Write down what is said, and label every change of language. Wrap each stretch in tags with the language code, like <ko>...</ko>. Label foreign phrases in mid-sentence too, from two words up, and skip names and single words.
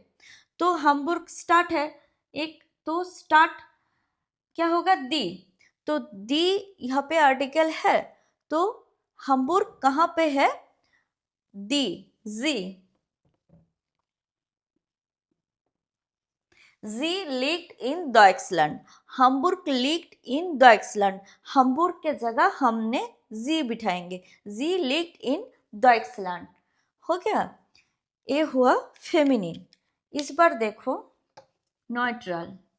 <hi>तो हम्बुर्ग स्टार्ट है एक, तो स्टार्ट क्या होगा? दी. तो दी यहाँ पे आर्टिकल है, तो हम्बुर्ग कहाँ पे है?</hi> <de>Die. Sie. Sie liegt in Deutschland. हम्बुर्ग liegt in Deutschland.</de> <hi>हम्बुर्ग के जगह हमने जी बिठाएंगे.</hi> <de>जी liegt in Deutschland.</de> <hi>हो गया? ये हुआ फेमिनिन. इस बार देखो न्यूट्रल.</hi>